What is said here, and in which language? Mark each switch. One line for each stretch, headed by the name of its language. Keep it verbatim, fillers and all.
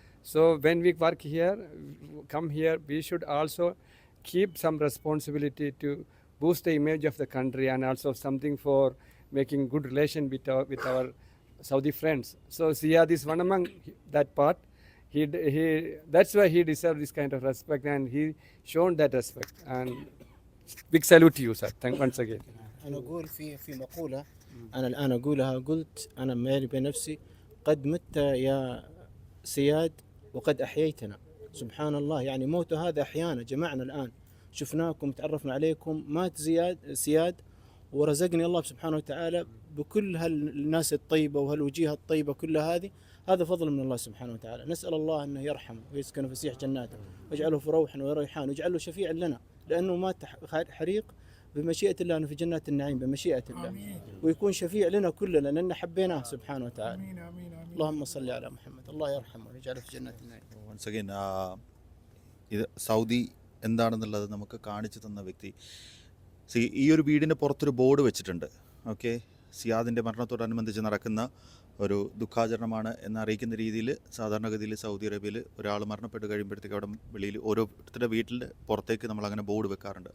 English: So when we work here, come here, we should also keep some responsibility to boost the image of the country and also something for making good relation with our, with our Saudi friends. So Siyad is one among that part. He, he, that's why he deserves this kind of respect, and he shown that respect. And big salute to you, sir. Thank once again.
Arabic: أنا أقول في في مقولة أنا الآن أقولها قلت أنا مالي بنفسي قد مت يا سياد وقد أحييتنا سبحان الله يعني موت هذا أحيانا جمعنا الآن شفناكم تعرفنا عليكم مات زياد سياد ورزقني الله سبحانه وتعالى بكل هالناس الطيبة وهالوجيه الطيبة كل هذه هذا فضل من الله سبحانه وتعالى نسأل الله أنه يرحمه ويسكن فسيح جناته واجعله في روح وريحان واجعله شفيعا لنا لأنه مات حريق بمشيئة الله أنه في جنات النعيم بمشيئة الله ويكون شفيع لنا كلنا لأننا حبيناه سبحانه وتعالى اللهم صل على محمد الله يرحمه ويجعله في جنات النعيم.
English: Once again,
Malayalam: ഇത് Saudi എന്താണെന്നുള്ളത് നമുക്ക് കാണിച്ചു തന്ന വ്യക്തി C ഈ ഒരു വീടിന് പുറത്തൊരു ബോർഡ് വെച്ചിട്ടുണ്ട്. ഓക്കെ, സിയാദിൻ്റെ മരണത്തോടനുബന്ധിച്ച് നടക്കുന്ന ഒരു ദുഃഖാചരണമാണ് എന്നറിയിക്കുന്ന രീതിയിൽ സാധാരണഗതിയിൽ സൗദി അറേബ്യയിൽ ഒരാൾ മരണപ്പെട്ട് കഴിയുമ്പോഴത്തേക്ക് അവിടെ വെളിയിൽ ഓരോരുത്തരുടെ വീട്ടിൻ്റെ പുറത്തേക്ക് നമ്മളങ്ങനെ ബോർഡ് വെക്കാറുണ്ട്.